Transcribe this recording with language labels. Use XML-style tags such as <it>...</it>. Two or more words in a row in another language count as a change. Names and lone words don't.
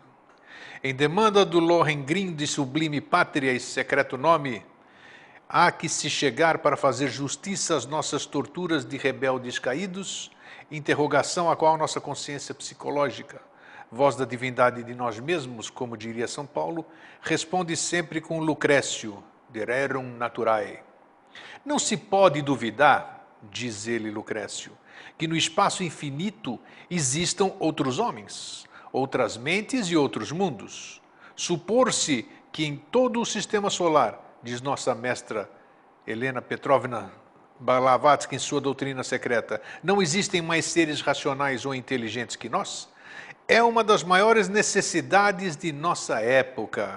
<pt>Em demanda do Lohengrin de sublime pátria e secreto nome, há que se chegar para fazer justiça às nossas torturas de rebeldes caídos, interrogação a qual nossa consciência psicológica, voz da divindade de nós mesmos, como diria São Paulo, responde sempre com Lucrécio,</pt> <la>de rerum naturae.</la> <pt>Não se pode duvidar, diz ele, Lucrécio, que no espaço infinito existam outros homens, outras mentes e outros mundos. Supor-se que em todo o sistema solar, diz nossa mestra Helena Petrovna Blavatsky em sua doutrina secreta, não existem mais seres racionais ou inteligentes que nós, é uma das maiores necessidades de nossa época.</pt>